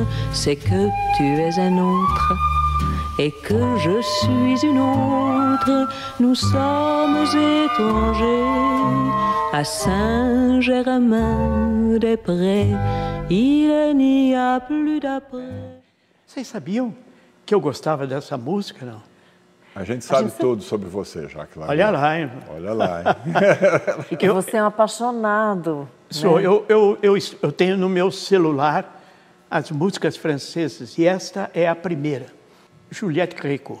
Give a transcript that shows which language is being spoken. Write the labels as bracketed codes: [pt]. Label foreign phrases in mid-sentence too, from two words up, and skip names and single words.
[fr] C'est que tu es un autre et que je suis une autre. Nous sommes étrangers à Saint-Germain-des-Prés. Il n'y a plus d'après. [pt] Vocês sabiam que eu gostava dessa música, não? A gente sabe tudo sobre você, Jacques Lagrand. Olha lá, hein? Olha lá, hein? Porque você é um apaixonado. Sou, né? eu tenho no meu celular as músicas francesas e esta é a primeira, Juliette Gréco.